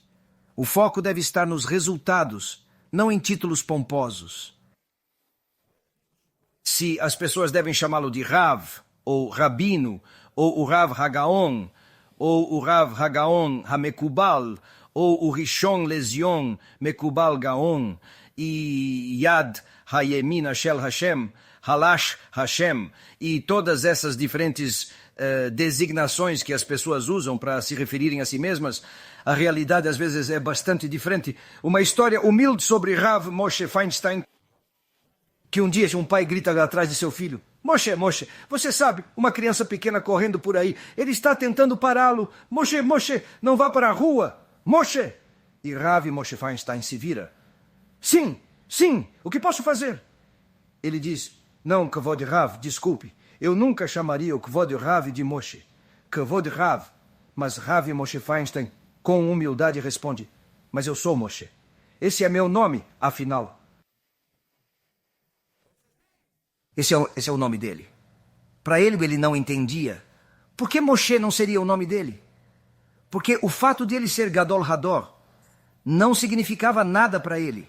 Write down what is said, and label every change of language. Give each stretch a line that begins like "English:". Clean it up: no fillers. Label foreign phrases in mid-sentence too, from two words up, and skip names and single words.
Portuguese: O foco deve estar nos resultados, não em títulos pomposos. Se as pessoas devem chamá-lo de Rav, ou Rabino, ou o
Hebrew: הרב הגאון,
Portuguese: ou o
Hebrew: הרב הגאון המקובל,
Portuguese: ou o
Hebrew: ראשון לציון מקובל גאון, e יד הימינה של השם, הלש השם,
Portuguese: e todas essas diferentes designações que as pessoas usam para se referirem a si mesmas, a realidade às vezes é bastante diferente. Uma história humilde sobre Rav Moshe Feinstein. Que um dia um pai grita atrás de seu filho: Moshe, Moshe, você sabe, uma criança pequena correndo por aí. Ele está tentando pará-lo. Moshe, Moshe, não vá para a rua. Moshe! E Rav Moshe Feinstein se vira. Sim, sim, o que posso fazer? Ele diz: Não,
Hebrew: כבוד הרב,
Portuguese: desculpe. Eu nunca chamaria o
Hebrew: כבוד הרב
Portuguese: de Moshe.
Hebrew: כבוד הרב.
Portuguese: Mas Rav Moshe Feinstein, com humildade, responde: Mas eu sou Moshe. Esse é meu nome, afinal. Esse é o nome dele. Para ele não entendia. Por que Moshe não seria o nome dele? Porque o fato de ele ser
Hebrew: גדול הדור
Portuguese: não significava nada para ele.